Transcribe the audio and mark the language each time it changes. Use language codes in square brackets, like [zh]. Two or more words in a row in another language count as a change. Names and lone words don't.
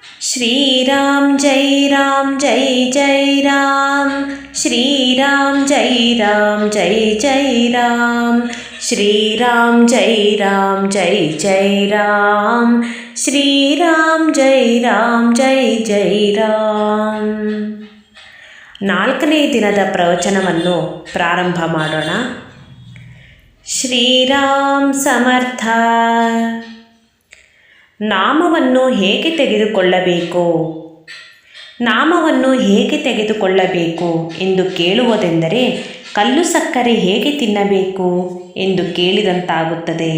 [hi] श्रीराम जय राम जय जय राम। श्रीराम जय राम जय जय राम। श्रीराम जय राम जय जय राम। श्रीराम जय राम जय जय ರಾಮ್. [kn] 4ನೇ ದಿನದ ಪ್ರವಚನವನ್ನು ಪ್ರಾರಂಭ ಮಾಡೋಣ. ಶ್ರೀರಾಮ್ ಸಮರ್ಥ. ನಾಮವನ್ನು ಹೇಗೆ ತೆಗೆದುಕೊಳ್ಳಬೇಕು, ನಾಮವನ್ನು ಹೇಗೆ ತೆಗೆದುಕೊಳ್ಳಬೇಕು ಎಂದು ಕೇಳುವುದೆಂದರೆ ಕಲ್ಲು ಸಕ್ಕರೆ ಹೇಗೆ ತಿನ್ನಬೇಕು ಎಂದು ಕೇಳಿದಂತಾಗುತ್ತದೆ.